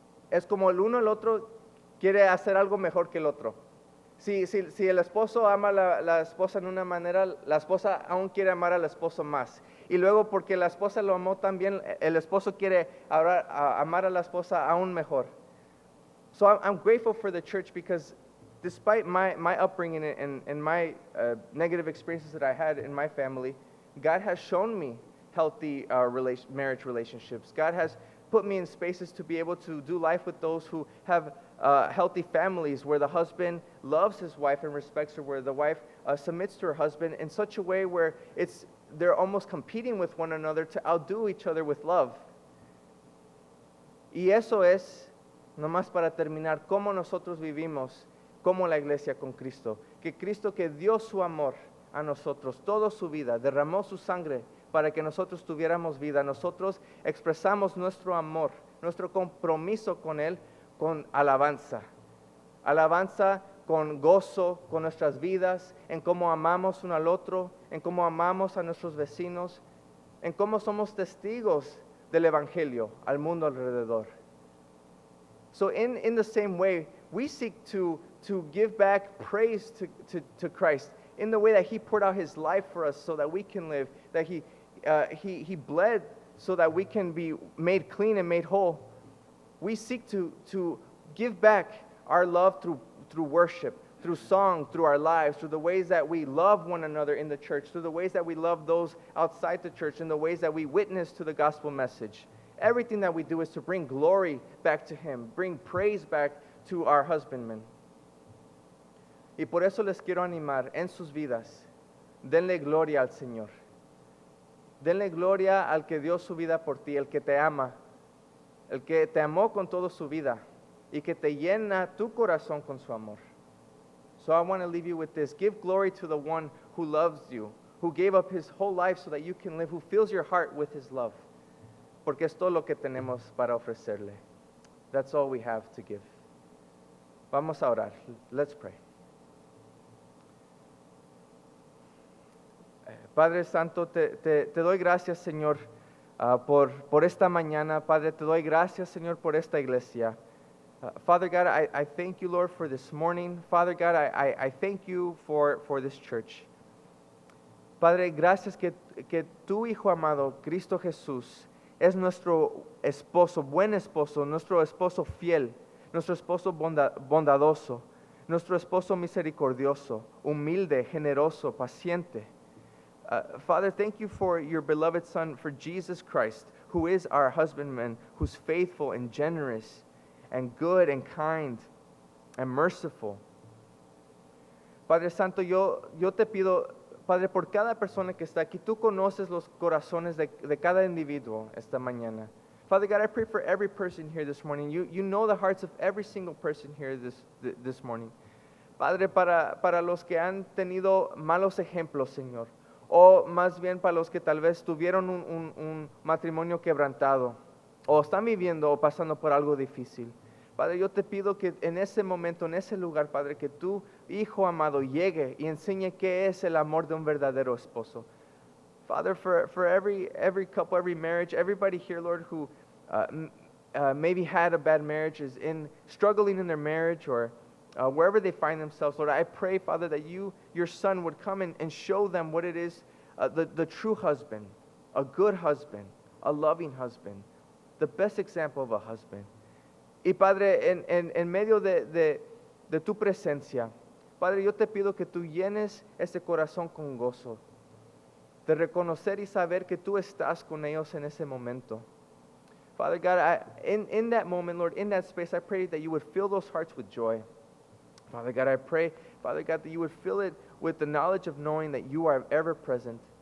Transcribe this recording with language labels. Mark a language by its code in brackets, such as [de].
[es] Es como el uno el otro quiere hacer algo mejor que el otro. Si el esposo ama a la esposa en una manera, la esposa aún quiere amar al esposo más. Y luego porque la esposa lo amó también, el esposo quiere amar a la esposa aún mejor. [en] So I'm grateful for the church because despite my upbringing and my negative experiences that I had in my family, God has shown me healthy marriage relationships. God has put me in spaces to be able to do life with those who have healthy families where the husband loves his wife and respects her, where the wife submits to her husband in such a way where they're almost competing with one another to outdo each other with love. [es] Y eso es, nomás para terminar, cómo nosotros vivimos como la iglesia con Cristo. Que Cristo que dio su amor a nosotros, toda su vida, derramó su sangre para que nosotros tuviéramos vida. Nosotros expresamos nuestro amor, nuestro compromiso con Él, con alabanza. Alabanza con gozo, con nuestras vidas, en cómo amamos uno al otro, en cómo amamos a nuestros vecinos, en cómo somos testigos del Evangelio al mundo alrededor. [en] So in the same way, we seek to give back praise to Christ in the way that He poured out His life for us so that we can live, that He bled so that we can be made clean and made whole. We seek to give back our love through worship, through song, through our lives, through the ways that we love one another in the church, through the ways that we love those outside the church, and the ways that we witness to the gospel message. Everything that we do is to bring glory back to Him, bring praise back to our husbandmen. [es] Y por eso les quiero animar en sus vidas, denle gloria al Señor. Denle gloria al que dio su vida por ti, el que te ama, el que te amó con toda su vida y que te llena tu corazón con su amor. [en] So I want to leave you with this. Give glory to the one who loves you, who gave up His whole life so that you can live, who fills your heart with His love. [es] Porque es todo lo que tenemos para ofrecerle. [en] That's all we have to give. [es] Vamos a orar. [en] Let's pray. [es] Padre Santo, te doy gracias, Señor, por esta mañana. Padre, te doy gracias, Señor, por esta iglesia. [en] Father God, I thank you, Lord, for this morning. Father God, I thank you for this church. [es] Padre, gracias que tu Hijo amado, Cristo Jesús, es nuestro esposo, buen esposo, nuestro esposo fiel, nuestro esposo bondadoso, nuestro esposo misericordioso, humilde, generoso, paciente. [en] Father, thank you for your beloved Son, for Jesus Christ, who is our husbandman, who's faithful and generous and good and kind and merciful. [es] Padre Santo, yo te pido, Padre, por cada persona que está aquí, tú conoces los corazones de cada individuo esta mañana. [en] Father God, I pray for every person here this morning. You know the hearts of every single person here this morning. [es] Padre, para los que han tenido malos ejemplos, Señor, o más bien para los que tal vez tuvieron un matrimonio quebrantado, o están viviendo o pasando por algo difícil. Padre, yo te pido que en ese momento, en ese lugar, Padre, que tu Hijo amado llegue y enseñe qué es el amor de un verdadero esposo. [en] Father, for every couple, every marriage, everybody here, Lord, who maybe had a bad marriage, is struggling in their marriage, or wherever they find themselves, Lord, I pray, Father, that your Son would come and show them what it is the true husband, a good husband, a loving husband, the best example of a husband. [es] Y Padre, en medio de tu presencia, Padre, yo te pido que tú llenes ese corazón con gozo, de reconocer y saber que tú estás con ellos en ese momento. [en] Father God, in that moment, Lord, in that space, I pray that you would fill those hearts with joy. Father God, I pray, Father God, that you would fill it with the knowledge of knowing that you are ever present.